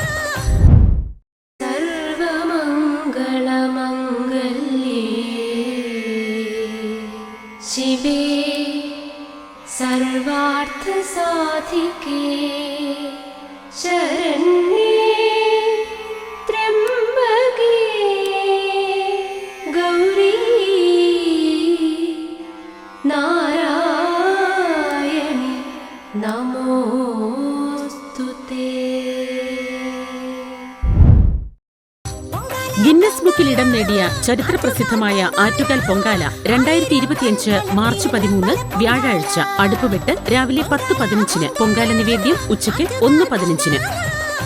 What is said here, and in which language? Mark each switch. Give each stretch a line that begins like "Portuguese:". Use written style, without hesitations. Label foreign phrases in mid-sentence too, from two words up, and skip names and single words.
Sanskrit: സർവമംഗളമംഗല്യേ ശിവേ സർവാർത്ഥസാധികേ ശരണ്യേ त्र्यम्बके गौरी नारायणि नमोस्तुते.
Malayalam: ഗിന്നസ് ബുക്കിൽ ഇടം നേടിയ ചരിത്രപ്രസിദ്ധമായ ആറ്റുകാൽ പൊങ്കാല 2025 മാർച്ച് 13 വ്യാഴാഴ്ച അടുപ്പുവിട്ട് രാവിലെ 10:15 പൊങ്കാല നിവേദ്യം ഉച്ചയ്ക്ക് 1:15.